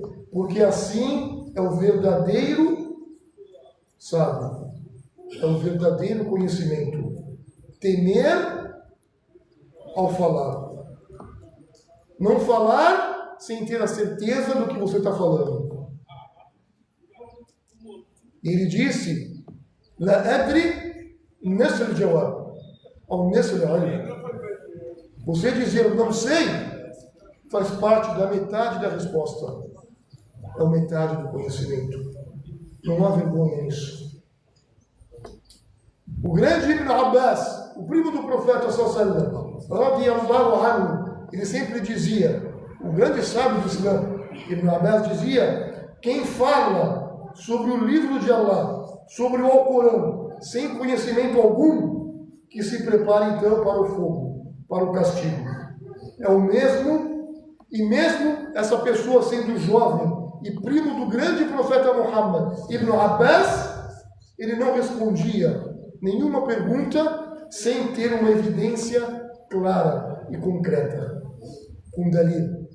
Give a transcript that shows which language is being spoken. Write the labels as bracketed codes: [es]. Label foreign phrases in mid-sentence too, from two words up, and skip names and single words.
[pt] Porque assim é o verdadeiro sábio, é o verdadeiro conhecimento. Temer ao falar. Não falar sem ter a certeza do que você está falando. Ele disse: [ar] لا أدري نصف الجواب, ou نصف علم. [pt] Você dizer não sei faz parte da metade da resposta. É a metade do conhecimento. Não há vergonha nisso. O grande Ibn Abbas, o primo do profeta [ar] صلى الله رضي الله عنه, [pt] ele sempre dizia, o grande sábio do Islã, Ibn Abbas dizia: quem fala sobre o livro de Allah, sobre o Alcorão, sem conhecimento algum, que se prepare então para o fogo, para o castigo. É o mesmo, e mesmo essa pessoa sendo jovem e primo do grande profeta Muhammad, Ibn Abbas, ele não respondia nenhuma pergunta sem ter uma evidência clara e concreta, com dalil.